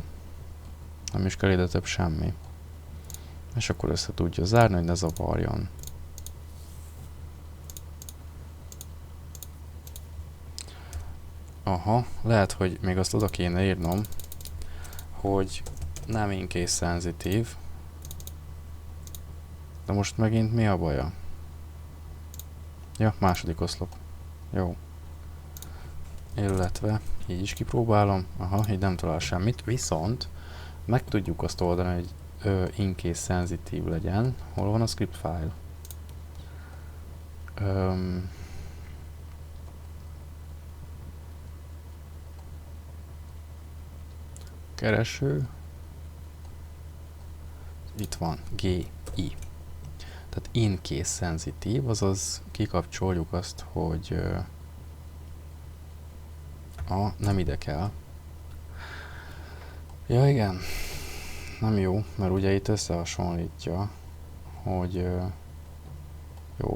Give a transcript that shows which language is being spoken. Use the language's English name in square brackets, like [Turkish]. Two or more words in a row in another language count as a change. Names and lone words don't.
[Hungarian] Nem is kell ide több semmi. És akkor össze tudja zárni, hogy ne zavarjon. Aha, lehet, hogy még azt oda kéne írnom, hogy nem [English] in-case szenzitív. [Hungarian] De most megint mi a baja? Ja, második oszlop. Jó. Illetve így is kipróbálom. Aha, így nem talál semmit. Viszont meg tudjuk azt oldani, hogy [English] in-case szenzitív [Hungarian] legyen. Hol van a script file? Kereső. Itt van. GI. Tehát [English] in-case szenzitív, [Hungarian] azaz kikapcsoljuk azt, hogy nem ide kell. Ja igen, nem jó, mert ugye itt összehasonlítja, hogy jó.